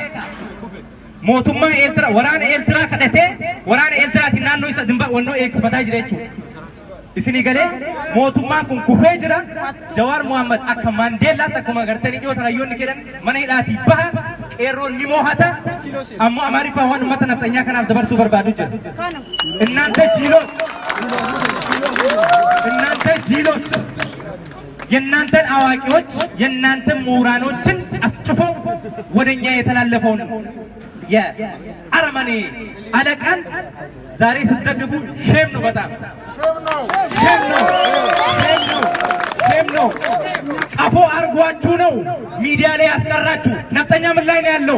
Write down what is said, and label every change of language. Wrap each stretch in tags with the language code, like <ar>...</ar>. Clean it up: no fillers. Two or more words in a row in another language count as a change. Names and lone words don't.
<om>Mootummaan Eertiraa waraana Eertiraa kadhatee waraana Eertiraatiin naannoo isa dimba wannoo eegsifataa jira jechuudha. Isinii galee mootummaan kun kufee jira. Jawaar Muhammad akka Maandeellaatti akkuma agartanii dhiyoo tarayyoonni jedhan mana hidhaatii baha qeerroon ni moohata ammoo Amaariffaa waan uummata naftanyaa kanaaf dabarsuu barbaadu jira.</om> <am>እናንተ ጅሎች የእናንተን አዋቂዎች የእናንተን ምሁራኖችን ጨፍጭፎ ወደኛ የተላለፈውን የአረመኔ አለቃን ዛሬ ስትደግፉ ሼም ነው። በጣም ሼም ነው። ቀፎ አርጓችሁ ነው ሚዲያ ላይ ያስቀራችሁ። ነፍጠኛ ምን ላይ ነው ያለው?</am>